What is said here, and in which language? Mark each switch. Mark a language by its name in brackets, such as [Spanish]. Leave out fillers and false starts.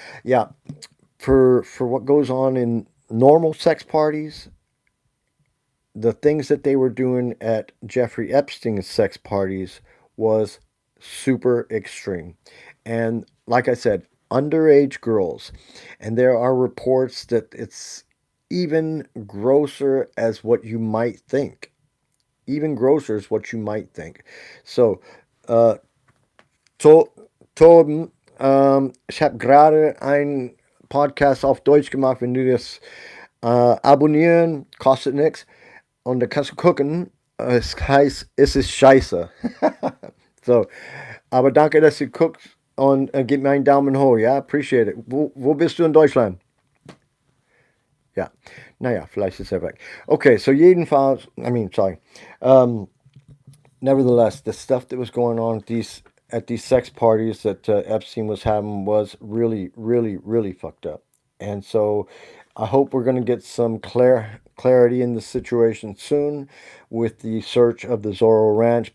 [English] Yeah, for what goes on in normal sex parties, the things that they were doing at Jeffrey Epstein's sex parties was super extreme. And like I said, underage girls. And there are reports that it's even grosser as what you might think. even grosser is what you might think. [German] So, to, Torben, ich habe gerade ein Podcast auf Deutsch gemacht. Wenn du das abonnieren, kostet nichts. Und da kannst du gucken. Es heißt, es ist scheiße. So, aber danke, dass du guckst und gib mir einen Daumen hoch. Ja, [English] appreciate it. [German] Wo bist du in Deutschland? Ja, naja, vielleicht ist er weg. Okay, so jedenfalls, sorry. [English] Um, Nevertheless, the stuff that was going on at these sex parties that Epstein was having was really, really, really fucked up. And so, I hope we're going to get some clarity in the situation soon with the search of the Zorro Ranch.